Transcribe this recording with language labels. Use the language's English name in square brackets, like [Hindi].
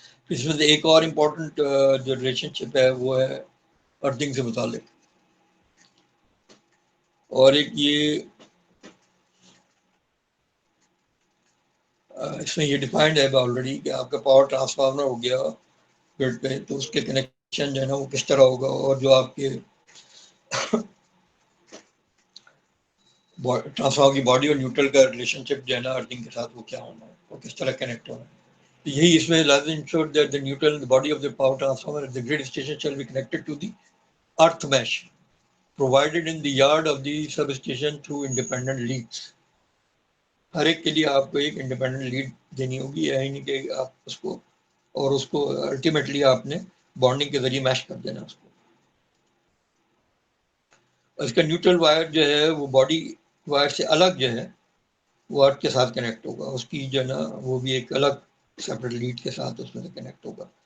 [Urdu] اس میں سے ایک اور امپورٹنٹ جو ریلیشن شپ ہے وہ ہے ارتھنگ سے متعلق, اور ایک یہ اس میں یہ ڈیفائنڈ ہے آلریڈی کہ آپ کا پاور ٹرانسفارمر ہو گیا گرڈ پہ تو اس کے کنیکشن جو ہے نا وہ کس طرح ہوگا, اور جو آپ کے ٹرانسفارمر کی باڈی اور نیوٹرل کا ریلیشن شپ جو ہے نا ارتھنگ کے ساتھ وہ کیا ہونا ہے, وہ کس طرح کنیکٹ ہونا ہے. یہی اس میں لازم [English] Ensure that the neutral the body of the power transformer at the grid station shall be connected to the earth mesh provided in the yard of the substation through independent leads. [Urdu] ہر ایک کے لیے آپ کو ایک independent lead دینی ہوگی, یہ نہیں کہ آپ اس کو اور اس کو الٹیمیٹلی آپ نے بانڈنگ کے ذریعے میش کر دینا اس کو. اس کا نیوٹرل وائر جو ہے وہ باڈی وائر سے الگ جو ہے وہ ارتھ کے ساتھ کنیکٹ ہوگا, اس کی جو ہے نا وہ بھی ایک الگ سیپریٹ لیڈ کے ساتھ اس میں سے کنیکٹ ہوگا.